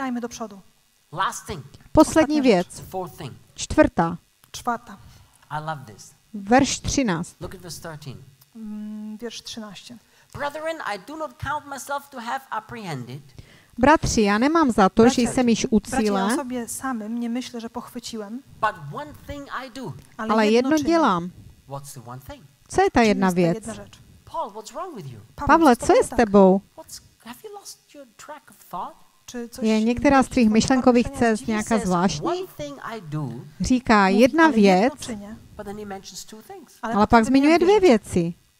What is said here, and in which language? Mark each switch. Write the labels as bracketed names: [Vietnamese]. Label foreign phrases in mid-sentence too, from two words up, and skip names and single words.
[Czech] Poslední věc. Čtvrtá. Verš 13. [Polish] Wiersz 13. [Czech] Bratři, já nemám za to, že jsem již u cíle, [Polish] já sobie samym nie myślę, że pochwyciłem, [Czech] ale jedno dělám. Co je ta jedna věc? Pavle, co je s tebou? Je některá z tvých myšlenkových cest nějaká zvláštní? Říká jedna věc, ale pak zmiňuje dvě věci.